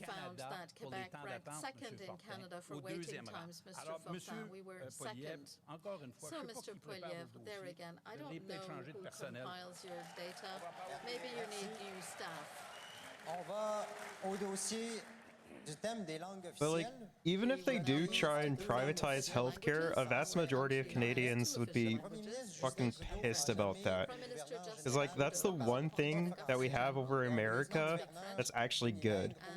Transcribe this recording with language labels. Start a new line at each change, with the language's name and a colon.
English: Found that Quebec ranked second in Canada for waiting times, Mr. Fortin. We were second. So, Mr. Poilievre, there again, I don't know who compiles your data. Maybe you need new staff.
French: On va au dossier du thème des langues
English: But like,
French: officielles.
English: even if they do try and privatize healthcare, a vast majority of Canadians would be fucking pissed about that. Because like, that's the one thing that we have over America that's actually good.